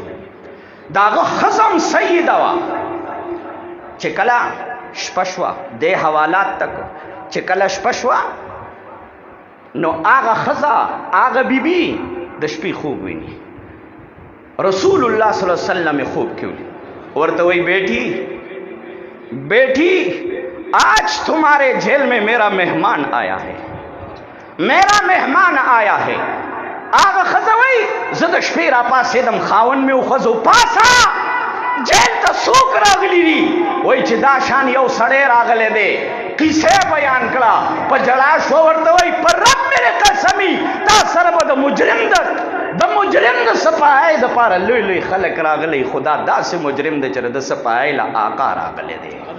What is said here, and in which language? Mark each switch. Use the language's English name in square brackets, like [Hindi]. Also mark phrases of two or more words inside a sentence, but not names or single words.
[Pashto] دا هغه ښځه هم سیده وه چې کله شپه شوه دې حوالات تک چې کله شپه شوه نو هغه ښځه هغه بیبي د شپې خوب ویني. رسول الله [Arabic] صلی الله علیه وسلم [Pashto] خوب کې ویني. ورته وایي [Urdu] بیٹی آج تمہارے جیل میں میرا مہمان آیا ہے، میرا مہمان آیا ہے. [Pashto] هغه ښځه وایي زه د شپې راپاڅېدم، خاوند مې وښځو پاسه جیل ته څوک راغلی دي؟ وایي چې دا شان یو سړی راغلی دی. قصه بیان کړه، په جړا شو. ورته وایي پر رب مې قسمي تا سره به د مجرم د صفای دپاره لوی لوی خلک راغلی، خدا داسې مجرم دی چې د صفای له آقا راغلی دی.